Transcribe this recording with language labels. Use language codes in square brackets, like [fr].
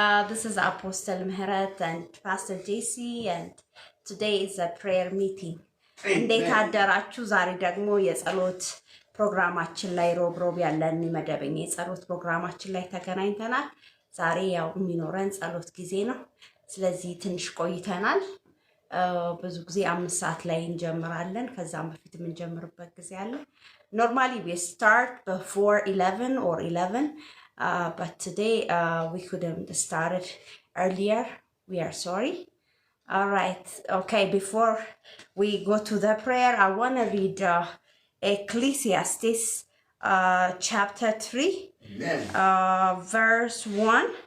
[en] This is Apostle Mehret and Pastor JC, and today is a prayer meeting. [am] እንዴት አደራችሁ? ዛሬ ደግሞ የጸሎት ፕሮግራማችን ላይ ሮብ ያለን መደበኛ የጸሎት ፕሮግራማችን ላይ ተገናኝተናል። ዛሬ ያው የሚኖረን ጸሎት ጊዜ ነው። ስለዚህ ትንሽ ቆይተናል። ብዙ ጊዜ 5 ሰዓት ላይ እንጀምራለን። ከዛም በፊት የምንጀምርበት ጊዜ አለ። [en] Normally we start before 11 or 11, but today we couldn't start it earlier. We are sorry. All right. Okay, before we go to the prayer, I want to read Ecclesiastes chapter 3, verse 1.